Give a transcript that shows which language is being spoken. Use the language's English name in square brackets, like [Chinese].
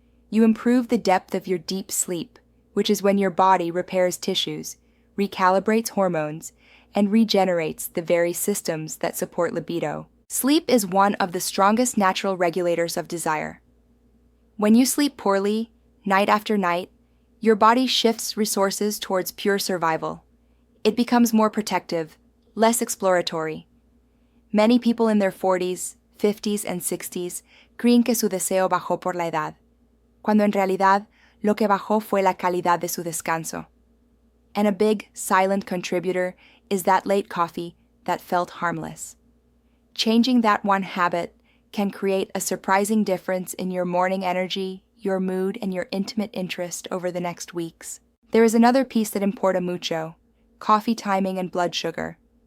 [English] You improve the depth of your deep sleep, which is when your body repairs tissues, recalibrates hormones, and regenerates the very systems that support libido. Sleep is one of the strongest natural regulators of desire. When you sleep poorly, night after night, your body shifts resources towards pure survival. It becomes more protective, less exploratory. Many people in their 40s, 50s, and 60s [Spanish] creen que su deseo bajó por la edad, cuando en realidad lo que bajó fue la calidad de su descanso. [English] And a big, silent contributor is that late coffee that felt harmless. Changing that one habit can create a surprising difference in your morning energy, your mood, and your intimate interest over the next weeks. There is another piece that [Spanish] importa mucho: [English] coffee timing and blood sugar.